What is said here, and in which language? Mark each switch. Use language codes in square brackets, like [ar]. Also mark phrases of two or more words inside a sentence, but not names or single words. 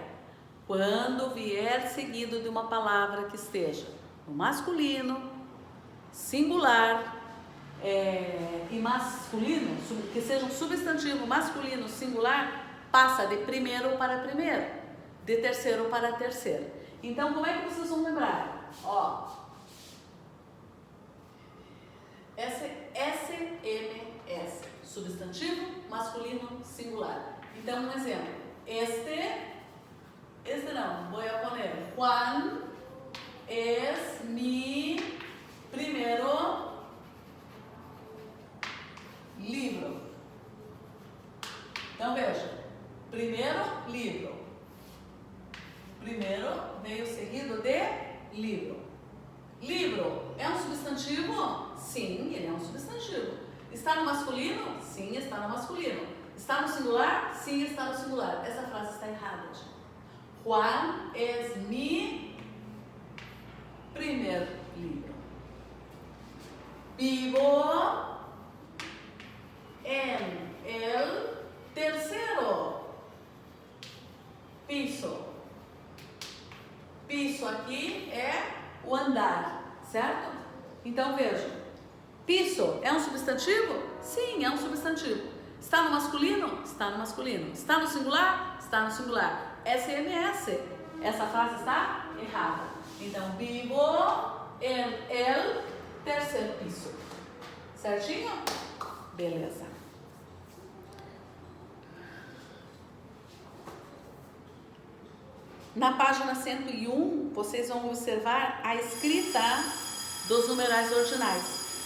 [pt] Quando vier seguido de uma palavra que esteja no masculino, singular e masculino, que seja um substantivo masculino singular, passa de primeiro para primeiro, de terceiro para terceiro. Então, como é que vocês vão lembrar? Ó, SMS, substantivo masculino singular. Então, um exemplo. Este não, [es] voy a poner Juan es mi primero livro. [pt] Então veja, primeiro livro. Primeiro veio seguido de livro. Livro é um substantivo? Sim, ele é um substantivo. Está no masculino? Sim, está no masculino. Está no singular? Sim, está no singular. Essa frase está errada, gente. [es] Juan es mi primer libro. Vivo en el tercero piso. [pt] Piso aqui é o andar, certo? Então veja, piso é um substantivo? Sim, é um substantivo. Está no masculino? Está no masculino. Está no singular? Está no singular. SMS, essa frase está errada. Então, [es] vivo en el tercer piso. [pt] Certinho? Beleza. Na página 101, vocês vão observar a escrita dos numerais ordinais.